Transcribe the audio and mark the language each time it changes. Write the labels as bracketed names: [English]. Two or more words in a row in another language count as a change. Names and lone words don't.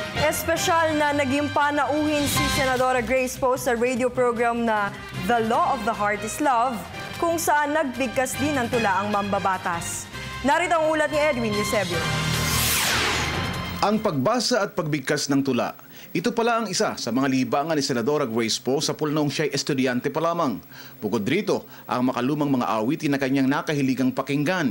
[Filipino] Espesyal na naging panauhin si Senadora Grace Poe sa radio program na The Law of the Heart is Love, kung saan nagbigkas din ng tula ang mambabatas. Narito ang ulat ni Edwin Eusebio. Ang pagbasa at pagbigkas ng tula, ito pala ang isa sa mga libangan ni Senadora Grace Poe sa pulnong siya'y estudyante pa lamang. Bukod rito, ang makalumang mga awitin na kanyang nakahiligang pakinggan.